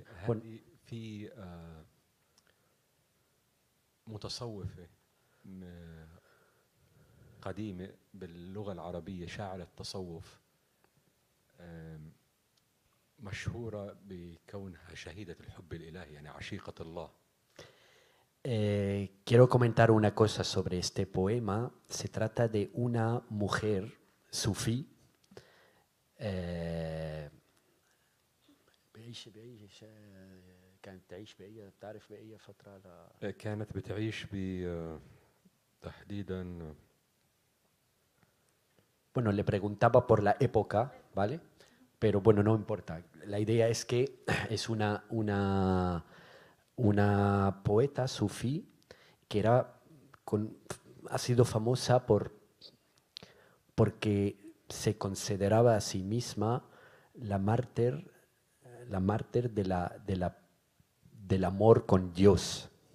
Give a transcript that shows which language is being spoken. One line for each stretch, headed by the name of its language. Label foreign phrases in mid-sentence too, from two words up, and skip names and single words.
Arabic: هذه في متصوفة قديمة باللغة العربية، شاعرة تصوف مشهورة بكونها شهيدة الحب الإلهي، يعني عشيقة الله.
Spanish: Quiero comentar una cosa sobre este poema. Se trata de una mujer sufí
Arabic: كانت بتعيش تحديدا.
Spanish: Bueno, le preguntaba por la época, ¿vale? Pero bueno, no importa. La idea es que es una poeta sufí que ha sido famosa porque se consideraba a sí misma la mártir del amor con Dios.